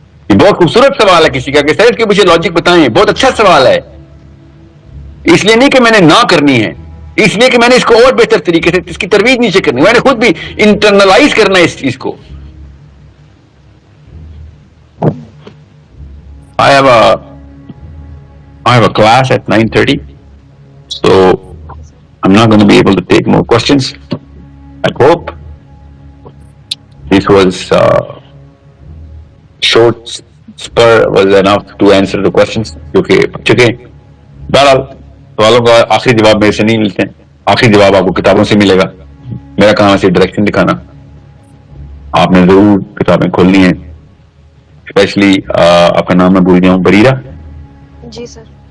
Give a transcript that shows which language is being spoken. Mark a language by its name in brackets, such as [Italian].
[Urdu] یہ بہت خوبصورت سوال ہے کسی کا کہ سر اس کے پیچھے لاجک بتائیں. بہت اچھا سوال ہے, اس لیے نہیں کہ میں نے نہ کرنی ہے, اس لیے کہ میں نے اس کو اور بہتر طریقے سے اس کی ترویج نیچے کرنی, میں نے خود بھی انٹرنلائز کرنا ہے اس چیز کو. [English] I have a class at 9:30, so I'm not going to be able to take more questions. I hope this was short spur was enough to answer the questions. [Urdu] کیونکہ چکے بہرحال سوالوں کا آخری جواب میرے سے نہیں ملتے ہیں, آخری جواب آپ کو کتابوں سے ملے گا. میرا کام ہے صرف ڈائریکشن دکھانا. آپ نے ضرور کتابیں کھولنی ہیں, اسپیشلی آپ کا نام میں بھول جاؤں, بریرہ. جی سر.